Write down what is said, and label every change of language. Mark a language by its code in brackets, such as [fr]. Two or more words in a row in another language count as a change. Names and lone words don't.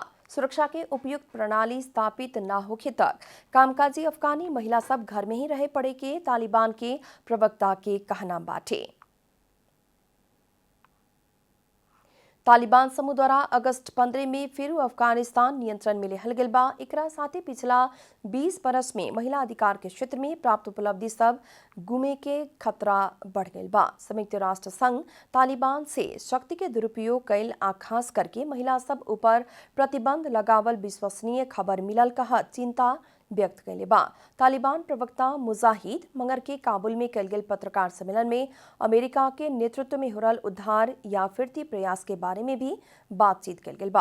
[bho] सुरक्षा के उपयुक्त प्रणाली स्थापित न होखे तक कामकाजी अफगानी महिला सब घर में ही रह पड़े के तालिबान के प्रवक्ता के कहना बाटे। तालिबान समूह द्वारा अगस्त 15 में फिर अफगानिस्तान नियंत्रण में लेहल गेल बा। एकरा साथे पिछला 20 बरस में महिला अधिकार के क्षेत्र में प्राप्त उपलब्धि सब गुमे के खतरा बढ़ गई बा। संयुक्त राष्ट्र संघ तालिबान से शक्ति के दुरुपयोग कैल आ खास करके महिला सब ऊपर प्रतिबंध लगावल विश्वसनीय खबर मिलल कहा चिंता व्यक्त कैले बा। तालिबान प्रवक्ता मुजाहिद मंगर के काबुल में कैल गेल पत्रकार सम्मेलन में अमेरिका के नेतृत्व में हो रहल उद्धार या फिरती प्रयास के बारे में भी बातचीत कैल गेल बा।